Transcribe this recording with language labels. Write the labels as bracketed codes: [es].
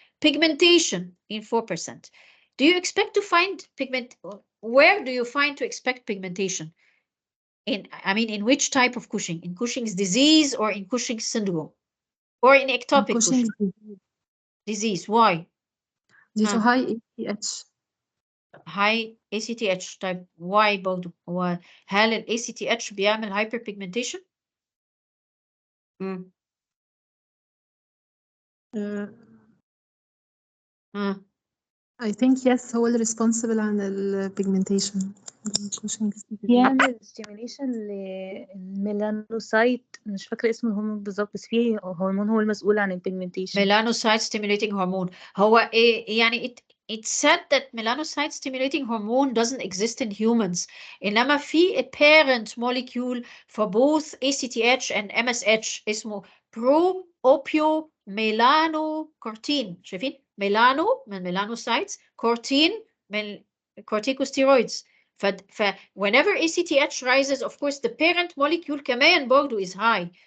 [en] Pigmentation in 4%. Do you expect to find where do you find to expect pigmentation? In which type of Cushing? In Cushing's disease or in Cushing's syndrome? Or in ectopic Cushing disease? Why? Due to high ACTH. high ACTH. [ar] طيب why برضه؟ هل ال ACTH بيعمل hyperpigmentation؟ [en] I think yes [ar] هو اللي [en] responsible عن ال pigmentation. [ar] يعمل stimulation للميلانوسايت، مش فاكرة اسم الهرمون بالظبط، بس فيه هرمون هو المسؤول عن البيجمنتيشن. [en] melanocyte stimulating hormone. هو it's said that melanocyte stimulating hormone doesn't exist in humans. [ar] إنما في [en] a parent molecule for both ACTH and MSH اسمه pro-opiomelanocortin. [ar] شايفين؟ ميلانو من melanocytes، كورتين من corticosteroids. [en] whenever ACTH rises, of course, the parent molecule [ar] كمان برضو [en] is high.